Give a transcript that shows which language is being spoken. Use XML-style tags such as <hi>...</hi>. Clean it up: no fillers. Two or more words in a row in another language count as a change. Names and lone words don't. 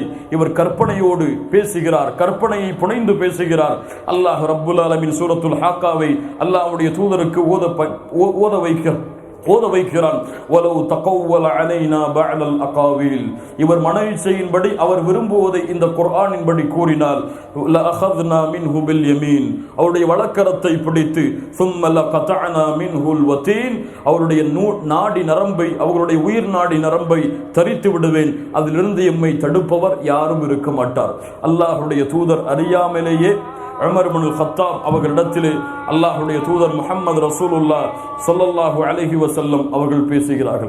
<ta>இவர் கற்பனையோடு பேசுகிறார், கற்பனையை புனைந்து பேசுகிறார்.</ta> <ar>الله رب العالمين</ar> <ta>சூரத்துல் ஹாக்காவை அல்லாஹ்வுடைய தூதருக்கு ஓத வைக்கிறான்.</ta> <ar>ولو تقول علينا بعض الأقاويل,</ar> <ta>இவர் மனயிச்சையின்படி அவர் விரும்புவதை இந்த குர்ஆனின்படி கூறினால்,</ta> <ar>لأخذنا منه باليمين,</ar> <ta>அவருடைய வலக்கரத்தை பிடித்து,</ta> <ar>ثم لقطعنا منه الوتين,</ar> <ta>அவருடைய நாடி நரம்பை, அவருடைய உயிர் நாடி நரம்பை தரித்து விடுவேன், அதிலிருந்து எம்மை தடுப்பவர் யாரும் இருக்க மாட்டார். அல்லாஹ்வுடைய தூதர் அறியாமலேயே உமர் இப்னுல் கத்தாப் அவர்களிடத்திலே அல்லாஹ்வுடைய தூதர் முஹம்மது</ta> <ar>رسول الله صلى الله عليه وسلم</ar> <ta>அவர்கள் பேசுகிறார்கள்.</ta>